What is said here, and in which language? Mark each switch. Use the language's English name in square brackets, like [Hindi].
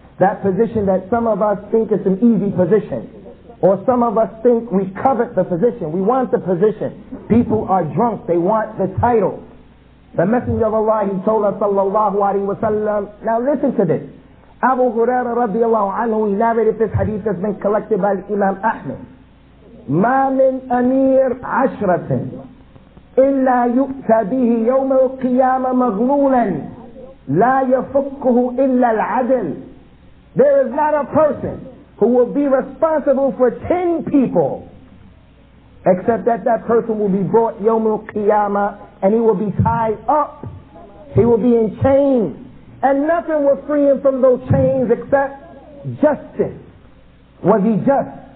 [English] That position that some of us think is an easy position, or some of us think we covet the position, we want the position. People are drunk, they want the title. The Messenger of Allah, he told us [Arabic] sallallahu alaihi wasallam. [English] Now listen to this. Abu Hurairah [Arabic] radiyallahu anhu, [English] he narrated this hadith that's been collected by Imam Ahmed. [Arabic] ما من أمير عشرة إلا يؤتى به يوم القيامة مغلولا لا يفكه إلا العدل. [English] There is not a person who will be responsible for 10 people except that that person will be brought [Arabic] Yawm al-Qiyamah [English] and he will be tied up. He will be in chains. And nothing will free him from those chains except justice. Was he just?